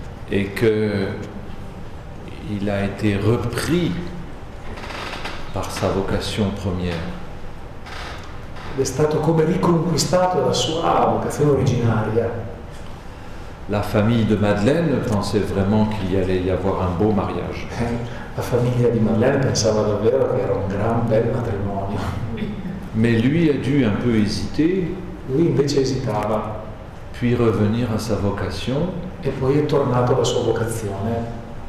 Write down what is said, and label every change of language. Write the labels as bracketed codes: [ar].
[fr] Et qu'il a été repris par sa vocation première. [it] Ed è stato come riconquistato dalla sua vocazione originaria. [fr] La famille de Madeleine pensait vraiment qu'il y allait y avoir un beau mariage. [it] La famiglia di Madeleine pensava davvero che era un gran bel matrimonio. [fr] Mais lui a dû un peu hésiter, [it] Lui invece esitava [fr] puis revenir à sa vocation. [it] e poi è tornato alla sua vocazione.